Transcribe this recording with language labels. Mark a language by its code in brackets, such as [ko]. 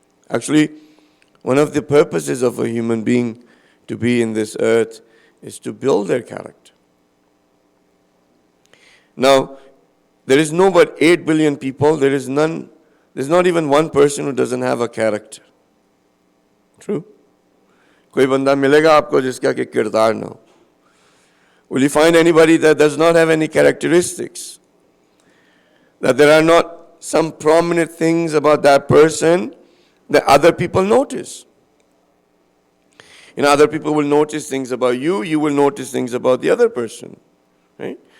[en] Actually, one of the purposes of a human being to be in this earth is to build their character. Now, there is no but 8 billion people. There's not even one person who doesn't have a character. True? [hi] कोई बंदा मिलेगा आपको जिसका कि किरदार ना हो. [en] Will you find anybody that does not have any characteristics? That there are not some prominent things about that person that other people notice? Other people will notice things about you, you will notice things about the other person. Right?